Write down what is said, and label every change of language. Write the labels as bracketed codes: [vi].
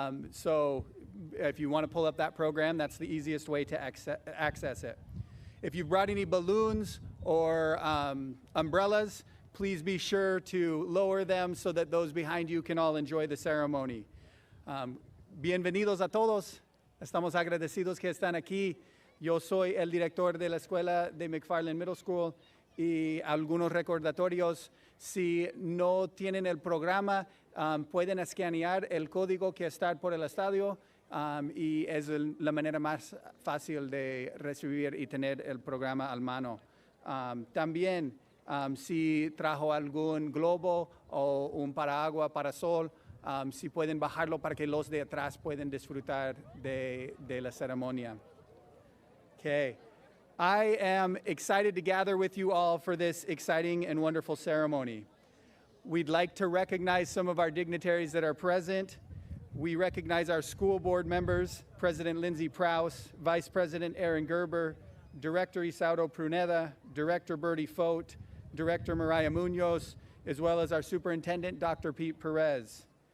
[en] So if you want to pull up that program, that's the easiest way to access it. If you've brought any balloons or umbrellas, please be sure to lower them so that those behind you can all enjoy the ceremony. [es] Bienvenidos a todos. Estamos agradecidos que están aquí. Yo soy el director de la escuela de McFarland Middle School y algunos recordatorios. Si no tienen el programa, pueden escanear el código que está por el estadio y es la manera más fácil de recibir y tener el programa al mano. También, si trajo algún globo o un paraguas, parasol, si pueden bajarlo para que los de atrás puedan disfrutar de la ceremonia. [en] Okay. I am excited to gather with you all for this exciting and wonderful ceremony. We'd like to recognize some of our dignitaries that are present. We recognize our school board members, President Lindsay Prouse, Vice President Aaron Gerber, Director Isauro Pruneda, Director Bertie Fote, Director Mariah Munoz, as well as our Superintendent, Dr. Pete Perez.